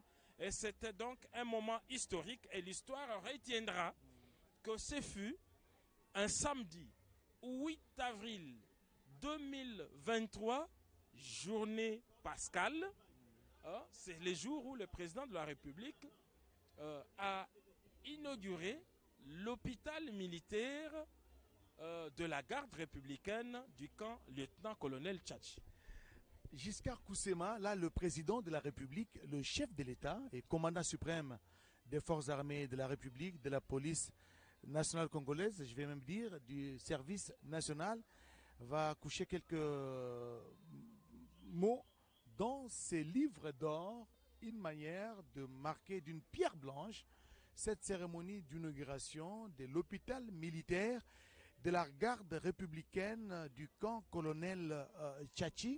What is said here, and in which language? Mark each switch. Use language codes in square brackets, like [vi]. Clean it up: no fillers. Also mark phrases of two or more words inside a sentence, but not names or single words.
[fr] Et c'était donc un moment historique et l'histoire retiendra que ce fut un samedi 8 avril 2023, journée pascale. C'est le jour où le président de la République a inauguré l'hôpital militaire de la garde républicaine du camp lieutenant-colonel Tchatchi. Giscard Koussema, là, le président de la République, le chef de l'État et commandant suprême des forces armées de la République, de la police nationale congolaise, je vais même dire, du service national, va coucher quelques mots dans ces livres d'or, une manière de marquer d'une pierre blanche cette cérémonie d'inauguration de l'hôpital militaire de la garde républicaine du camp colonel Tchatchi.